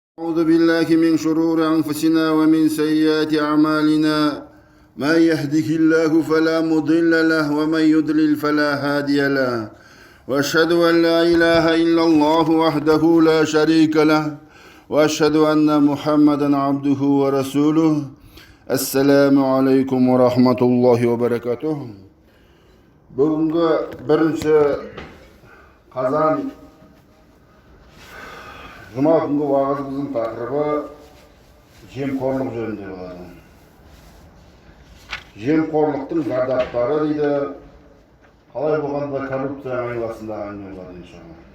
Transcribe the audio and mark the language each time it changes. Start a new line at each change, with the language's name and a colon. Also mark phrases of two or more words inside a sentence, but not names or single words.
Arabic: أعوذ بالله من شرور أنفسنا ومن سيئات أعمالنا من يهده الله فلا مضل له ومن يضلل فلا هادي له وأشهد أن لا إله إلا الله وحده لا شريك له وأشهد أن محمدا عبده ورسوله السلام عليكم ورحمة الله وبركاته.
Kazakh: Бүгінгі 1 қазан Жұма күнгі уағызымыздың тақырыбы жемқорлық жөнінде болады. Жемқорлықтың зардаптары дейді, қалай болғанда коррупция айласындағы әңгіме болады иншалла.